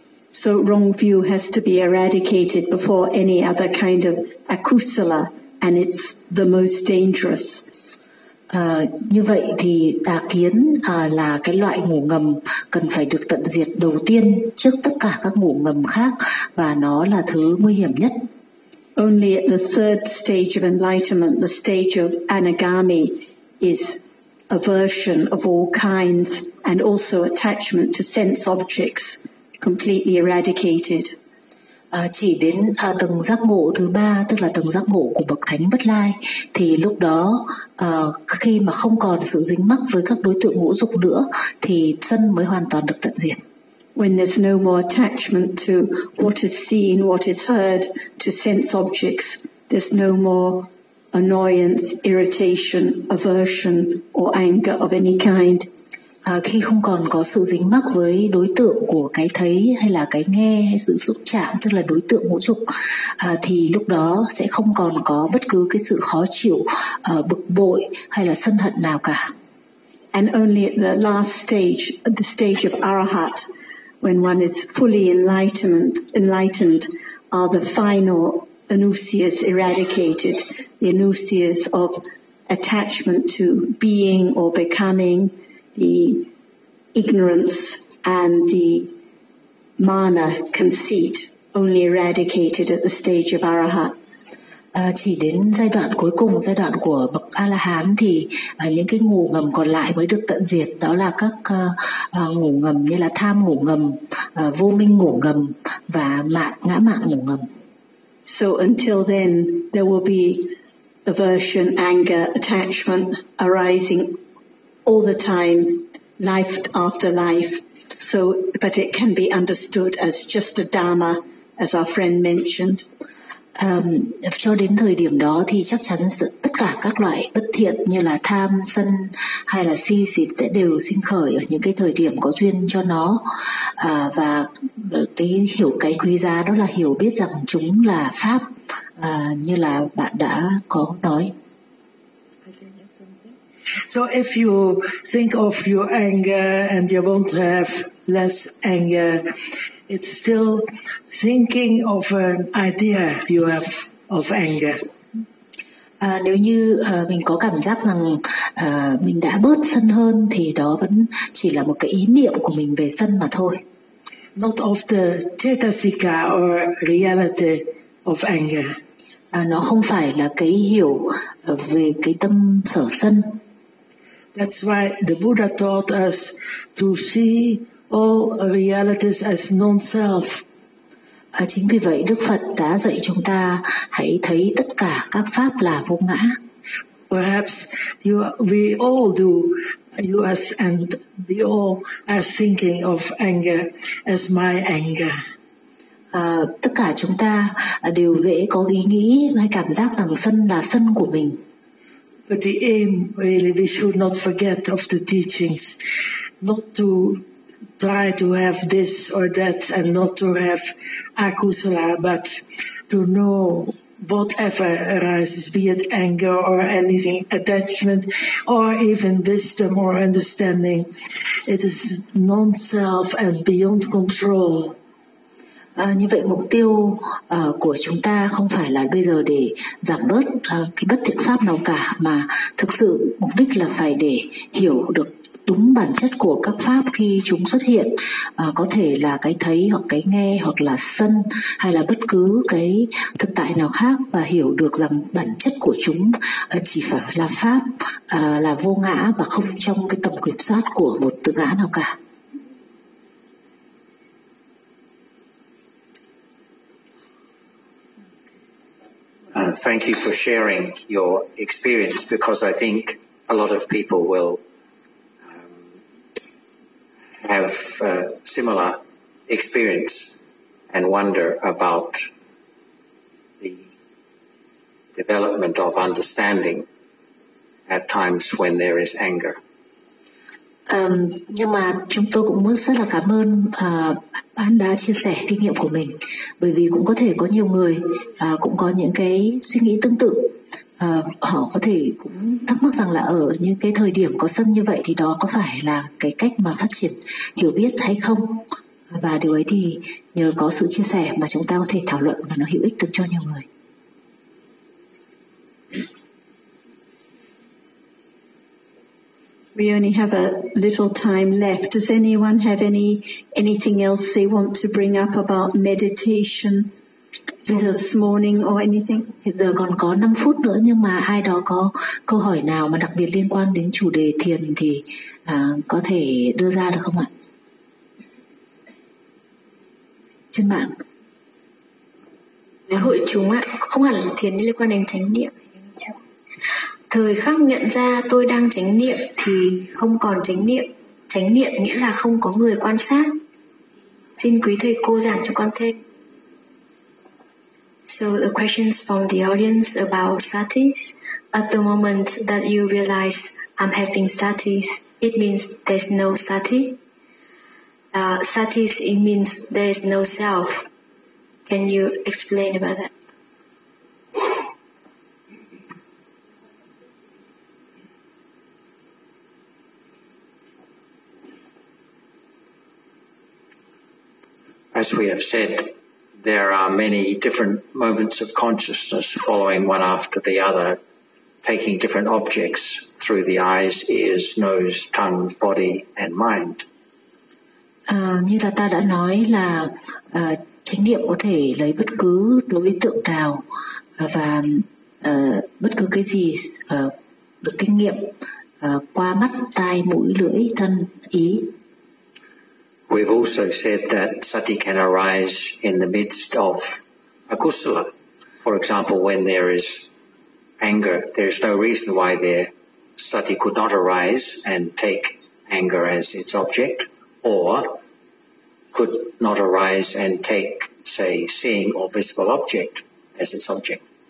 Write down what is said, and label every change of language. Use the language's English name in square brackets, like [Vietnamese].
[English] So wrong view has to be eradicated before any other kind of akusala and it's the most dangerous. [Vietnamese] Như vậy thì tà kiến là cái loại ngủ ngầm cần phải được tận diệt đầu tiên trước tất cả các ngủ ngầm khác và nó là thứ nguy hiểm nhất. [English] Only at the third stage of enlightenment, the stage of anagami, is aversion of all kinds and also attachment to sense objects completely eradicated. [Vietnamese] Chỉ đến tầng giác ngộ thứ ba, tức là tầng giác ngộ của bậc thánh bất lai, thì lúc đó khi mà không còn sự dính mắc với các đối tượng ngũ dục nữa, thì sân mới hoàn toàn được tận diệt. [English] When there's no more attachment to what is seen, what is heard, to sense objects, there's no more annoyance, irritation, aversion, or anger of any kind. [Vietnamese] khi không còn có sự dính mắc với đối tượng của cái thấy hay là cái nghe hay sự xúc chạm, tức là đối tượng ngũ dục, thì lúc đó sẽ không còn có bất cứ cái sự khó chịu, bực bội hay là sân hận nào cả. [English] And only at the last stage, the stage of Arahat, when one is fully enlightened, are the final anusiyas eradicated, the anusiyas of attachment to being or becoming, the ignorance and the mana conceit only eradicated at the stage of Arahat. [Vietnamese] Chỉ đến giai đoạn cuối cùng, giai đoạn của bậc A-la-hán thì những cái ngủ ngầm còn lại mới được tận diệt, đó là các ngủ ngầm như là tham ngủ ngầm, vô minh ngủ ngầm và ngã mạn ngủ ngầm. [English] So until then there will be aversion, anger, attachment arising all the time, life after life. So, but it can be understood as just a dharma, as our friend mentioned. [Vietnamese] Cho đến thời điểm đó thì chắc chắn tất cả các loại bất thiện như là tham, sân hay là si xịt sẽ đều sinh khởi ở những cái thời điểm có duyên cho nó. Và cái hiểu cái quý giá đó là hiểu biết rằng chúng là pháp, như là bạn đã có nói. [English] So if you think of your anger and you won't have less anger, it's still thinking of an idea you have of anger. [Vietnamese] Nếu như mình có cảm giác rằng mình đã bớt sân hơn thì đó vẫn chỉ là một cái ý niệm của mình về sân mà thôi. [English] Not of the chetasika or reality of anger. [Vietnamese] Nó không phải là cái hiểu về cái tâm sở sân. [English] That's why the Buddha taught us to see all realities as non-self. [Vietnamese] Chính vì vậy Đức Phật đã dạy chúng ta hãy thấy tất cả các pháp là vô ngã. [English] Perhaps we all do, us and we all are thinking of anger as my anger. [Vietnamese] Tất cả chúng ta đều dễ có ý nghĩ hay cảm giác rằng sân là sân của mình. [English] But the aim, really, we should not forget of the teachings, not to try to have this or that and not to have akusala, but to know whatever arises, be it anger or anything, attachment or even wisdom or understanding, it is non-self and beyond control. [Vietnamese] Như vậy mục tiêu của chúng ta không phải là bây giờ để giảm bớt cái bất thiện pháp nào cả, mà thực sự mục đích là phải để hiểu được đúng bản chất của các pháp khi chúng xuất hiện, có thể là cái thấy hoặc cái nghe hoặc là sân hay là bất cứ cái thực tại nào khác, và hiểu được rằng bản chất của chúng chỉ phải là pháp, là vô ngã và không trong cái tầm kiểm soát của một tự ngã nào cả. [English] Thank you for sharing your experience, because I think a lot of people will have a similar experience and wonder about the development of understanding at times when there is anger. [Vietnamese] Nhưng mà chúng tôi cũng rất là cảm ơn anh đã chia sẻ kinh nghiệm của mình, bởi vì cũng có thể có nhiều người cũng có những cái suy nghĩ tương tự. Họ có thể cũng thắc mắc rằng là ở những cái thời điểm có sân như vậy thì đó có phải là cái cách mà phát triển hiểu biết hay không, và điều ấy thì nhờ có sự chia sẻ mà chúng ta có thể thảo luận và nó hữu ích được cho nhiều người. [English] We only have a little time left. Does anyone have anything else they want to bring up about meditation this morning or anything? [Vietnamese] Hiện giờ còn có 5 phút nữa, nhưng mà ai đó có câu hỏi nào mà đặc biệt liên quan đến chủ đề thiền thì có thể đưa ra được không ạ? Trên mạng. Hội chúng ạ, không hẳn thiền liên quan đến chánh niệm. Thời khắc nhận ra tôi đang chánh niệm thì không còn chánh niệm. Chánh niệm nghĩa là không có người quan sát. Xin quý thầy cô giảng cho con thêm. [English] So the questions from the audience about satis. At the moment that you realize I'm having satis, It means there's no sati. Sati, it means there is no self. Can you explain about that? As we have said, there are many different moments of consciousness following one after the other, taking different objects through the eyes, ears, nose, tongue, body, and mind. [Vietnamese] Như là ta đã nói là chánh niệm có thể lấy bất cứ đối tượng nào và bất cứ cái gì được kinh nghiệm qua mắt, tai, mũi, lưỡi, thân, ý. [English] We've also said that sati can arise in the midst of akusala. For example, when there is anger, there is no reason why there sati could not arise and take anger as its object, or could not arise and take, say, seeing or visible object as its object.